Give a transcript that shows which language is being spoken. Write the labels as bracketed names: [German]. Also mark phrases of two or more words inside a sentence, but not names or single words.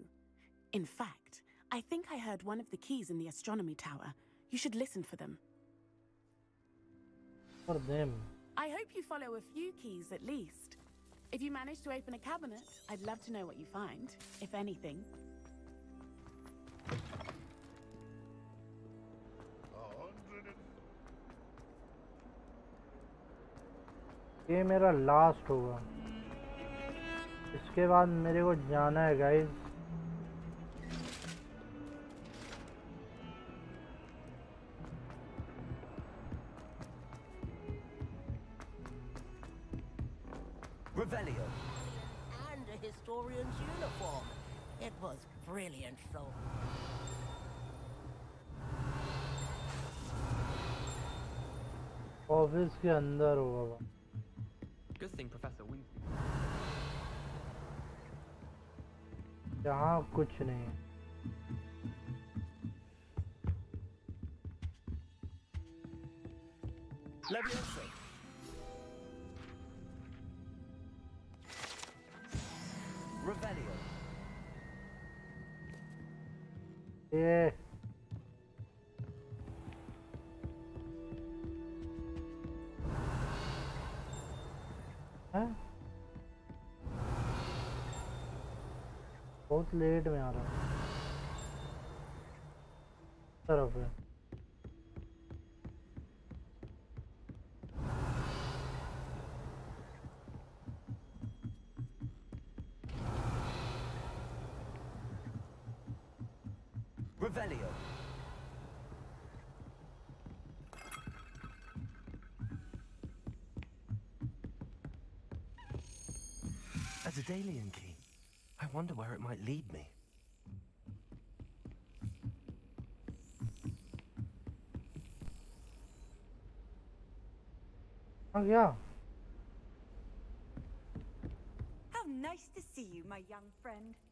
[English] In fact, I think I heard one of the keys in the astronomy tower. You should listen for them. For them. I hope you follow a few keys at least. If you manage to open a cabinet, I'd love to know what you find, if anything. [Hindi] ये मेरा लास्ट होगा. इसके बाद मेरे को जाना है गाइस. [English] Revelio. And a historian's uniform. It was brilliant, though. [Hindi] ऑफिस के अंदर होगा. [English] Good thing Professor Weasley. [Hindi] यहाँ कुछ नहीं. [English] Leviosa. Revelio. [Hindi] ये बहुत लेट में आ रहा है. तरफ है. Revelio. [English] A Dedalian key. I wonder where it might lead me. Oh yeah. How nice to see you, my young friend.